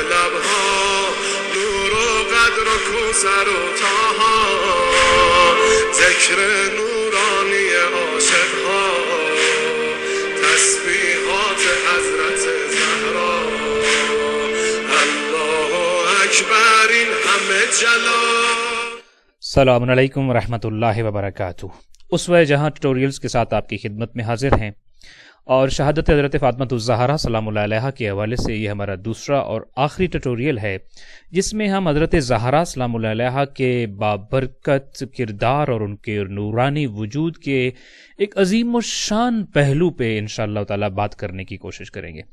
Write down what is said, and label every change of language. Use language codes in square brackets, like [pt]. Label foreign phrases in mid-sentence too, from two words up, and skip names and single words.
[fa] شبها نور و قدر و کوثر و طاها ذکر نورانی عاشقها تسبیحات حضرت زهراء [ar] الله اکبر [fa] این همه جلال. [ar] السلام علیکم ورحمۃ اللہ وبرکاتہ. [ur] اسوہ جہاں ٹیوٹوریلز کے ساتھ آپ کی خدمت میں حاضر ہیں، اور شہادت حضرت فاطمہ الزہراء [ar] سلام اللہ علیہا [ur] کے حوالے سے یہ ہمارا دوسرا اور آخری ٹیوٹوریل ہے، جس میں ہم حضرت زہراء [ar] سلام اللہ علیہا [ur] کے بابرکت کردار اور ان کے نورانی وجود کے ایک عظیم الشان پہلو پہ [ar] انشاءاللہ تعالی [ur] بات کرنے کی کوشش کریں گے.